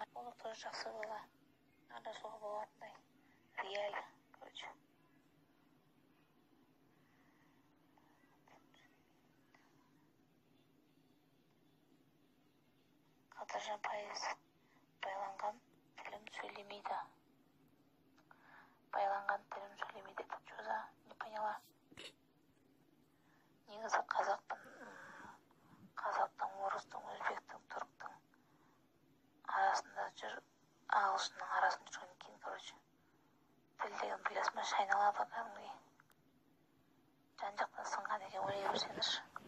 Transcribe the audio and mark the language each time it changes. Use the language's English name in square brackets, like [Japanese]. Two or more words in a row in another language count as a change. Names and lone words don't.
[Kazakh] Ол тоже жақсы бола. Арашуға болатындай. Реально, короче. Қадыржан пайыз. Байланған тілім сөйлемейді. [Russian] Что за? Не поняла. [Kazakh] Негізі қазақтың, орыстың, өзбектің, түріктің арасында жүр, ағылшынның арасында жүрген кейін, короче. Тіл деген білесің бе, шайналады кәдімгідей. Жан-жақтан сынған екен, ойлай берсеңізші.